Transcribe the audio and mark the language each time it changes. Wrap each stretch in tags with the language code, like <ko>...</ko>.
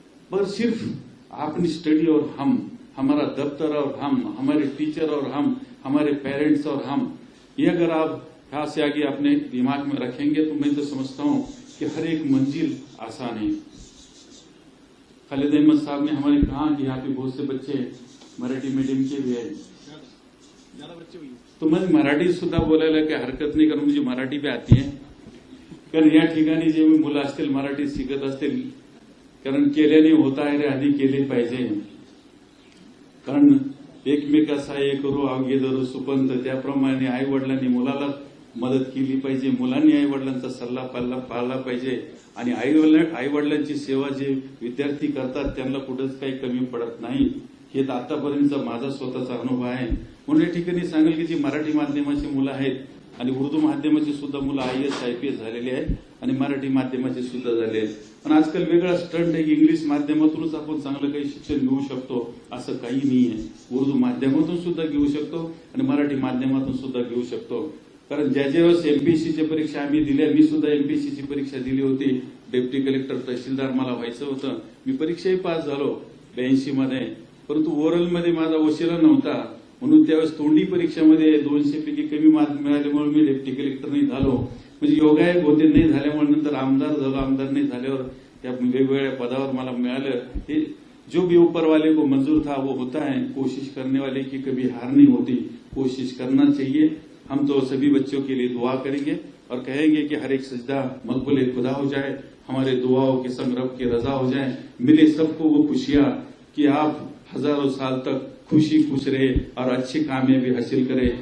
<hi>पर सिर्फ आपने स्टडी और हम, हमारा दफ्तर और हम, हमारे टीचर और हम, हमारे पेरेंट्स और हम, ये अगर आप यहाँ से आगे अपने दिमाग में रखेंगे तो मैं तो समझता हूँ कि हर एक मंजिल आसान है। खालिद अहमद साहब ने हमारे कहा कि यहाँ पे बहुत से बच्चे मराठी मीडियम के भी है, तो मैं मराठी सुद्धा बोलायला काही हरकत नाही, कारण मुझे मराठी भी आती है।</hi> <mr>कारण या ठिकाणी जे मी मुलं असतील मराठी शिकत असतील, कारण केल्याने होत आहे रे, आधी केले पाहिजे। कारण एकमेका सहाय्य करू अवघे धरू सुपंत, त्याप्रमाणे आई वडिलांनी मुलाला मदत केली पाहिजे. मुलांनी आई वडिलांचा सल्ला पाळला पाहिजे आणि आई वडिलांची सेवा जे विद्यार्थी करतात त्यांना कुठंच काही कमी पडत नाही. हे आतापर्यंतचा माझा स्वतःचा अनुभव आहे. म्हणून या ठिकाणी सांगेल की जी मराठी माध्यमाची मुलं आहेत आणि उर्दू माध्यमाची सुद्धा मुलं IAS IPS झालेली आहेत आणि मराठी माध्यमाची सुद्धा झाले आहेत. पण आजकाल वेगळा स्टंट आहे की इंग्लिश माध्यमातूनच आपण चांगलं काही शिक्षण घेऊ शकतो असं काही नाहीये. उर्दू माध्यमातून सुद्धा घेऊ शकतो आणि मराठी माध्यमातून सुद्धा घेऊ शकतो. कारण ज्या वेळेस MPSCची परीक्षा आम्ही दिल्या, मी सुद्धा MPSCची परीक्षा दिली होती. डेप्टी कलेक्टर तहसीलदार मला व्हायचं होतं. मी परीक्षाही पास झालो 82 मध्ये, परंतु ओरलमध्ये माझा वशिला नव्हता. म्हणून त्यावेळेस तोंडी परीक्षेमध्ये 200 पैकी कमी मार्क मिळाल्यामुळे मी डेप्टी कलेक्टर नाही झालो. म्हणजे योगायोग होते, नाही झाल्यामुळे नंतर आमदार झालो. आमदार नाही झाल्यावर त्या वेगवेगळ्या पदावर मला मिळालं.</mr> <hi>हे जो भी ऊपर वाले को मंजूर था वो होता है. कोशिश करने वाले की कभी हार नहीं होती. कोशिश करना चाहिए. हम तो सभी बच्चों के लिए दुआ करेंगे और कहेंगे कि हर एक सजदा मकबूल खुदा हो जाए, हमारे दुआओं के संग रब की रजा हो जाए, मिले सबको वो खुशियां कि आप हजारों साल तक खुश रहे और अच्छी कामयाबी हासिल करे.</hi>